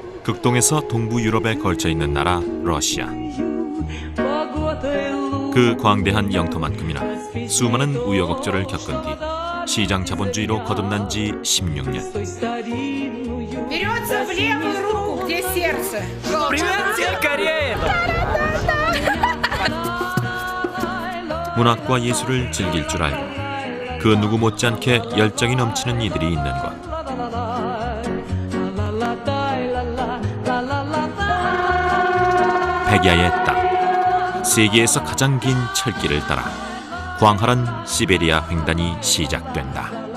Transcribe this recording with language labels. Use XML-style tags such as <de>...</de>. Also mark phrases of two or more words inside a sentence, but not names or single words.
<ko>극동에서 동부 유럽에 걸쳐 있는 나라 러시아. 그 광대한 영토만큼이나 수많은 우여곡절을 겪은 뒤 시장 자본주의로 거듭난 지 16년.</ko> <ru>Берется в левую руку, где сердце.</ru> <ko>문학과 예술을 즐길 줄 알고 그 누구 못지않게 열정이 넘치는 이들이 있는 곳. 백야의 땅, 세계에서 가장 긴 철길을 따라 광활한 시베리아 횡단이 시작된다.</ko>